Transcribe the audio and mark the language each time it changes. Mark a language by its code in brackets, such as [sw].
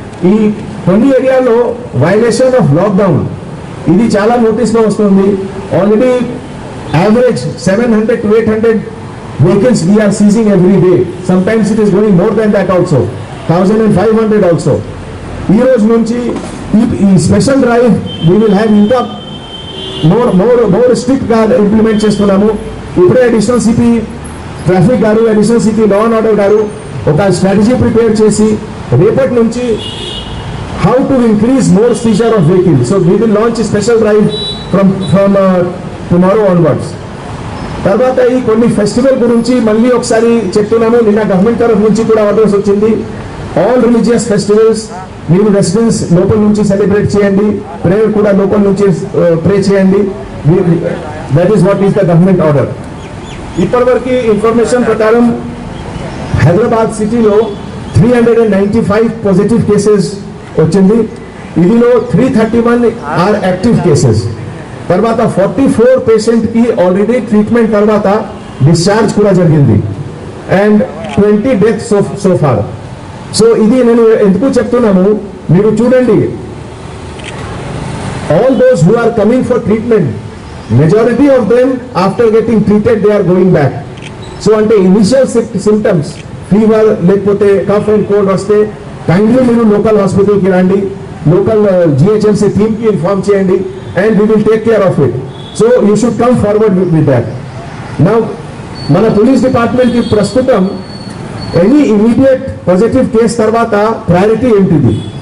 [te] ఈ కొన్ని ఏరియాలో వైలేషన్ ఆఫ్ లాక్డౌన్ ఇది చాలా నోటీస్ లో వస్తుంది. [en] Already average 700 to 800 vehicles we are seizing every day. Sometimes it is going more than that also, 1500 also. [te] ఈ రోజు నుంచి ఈ special drive [en] we will have [te] ఇంకా మోర్ స్ట్రిక్ట్ గా ఇంప్లిమెంట్ చేస్తున్నాము. ఇప్పుడే అడిషనల్ సిపి ట్రాఫిక్ గారు, additional CP law and order గారు ఒక స్ట్రాటజీ ప్రిపేర్ చేసి రేపటి నుంచి [en] how to increase more seizure of vehicles. So we will launch a special drive from tomorrow onwards. [te] తర్వాత ఈ కొన్ని ఫెస్టివల్ గురించి మళ్ళీ ఒకసారి చెప్తున్నాము. నిన్న గవర్నమెంట్ తరఫు నుంచి కూడా ఆర్డర్స్ వచ్చింది. ఆల్ రిలీజియస్ ఫెస్టివల్స్ మీరు రెసిడెన్స్ లోపల నుంచి సెలబ్రేట్ చేయండి, ప్రేయర్ కూడా లోపల నుంచి ప్రే చేయండి. [en] That is what is the government order. [te] ఇప్పటివరకు ఇన్ఫర్మేషన్ ప్రకారం హైదరాబాద్ సిటీలో 395 పాజిటివ్ కేసెస్ వచ్చింది. ఇదిలో 331 ఆర్ యాక్టివ్ కేసెస్. తర్వాత 44 పేషెంట్ కి ఆల్రెడీ ట్రీట్మెంట్ తర్వాత డిశ్చార్జ్ కూడా జరిగింది. [en] And 20 deaths so far. [te] So ఇది నేను ఎందుకు చెప్తున్నాను, మీరు చూడండి, [en] all those who are coming for treatment, majority of them after getting treated they are going back. [te] So అంటే ఇనిషియల్ సిమ్టమ్స్ ఫీవర్ లేకపోతే కఫ్ అండ్ కోల్డ్ వస్తే కైండ్లీ మీరు లోకల్ హాస్పిటల్కి రండి, లోకల్ జిహెచ్ఎంసీ టీమ్కి ఇన్ఫార్మ్ చేయండి, [en] And we will take care of it. So you should come forward with that. [te] Now మన police డిపార్ట్మెంట్కి ప్రస్తుతం ఎనీ ఇమీడియట్ పాజిటివ్ కేసు తర్వాత ప్రయారిటీ ఏంటిది?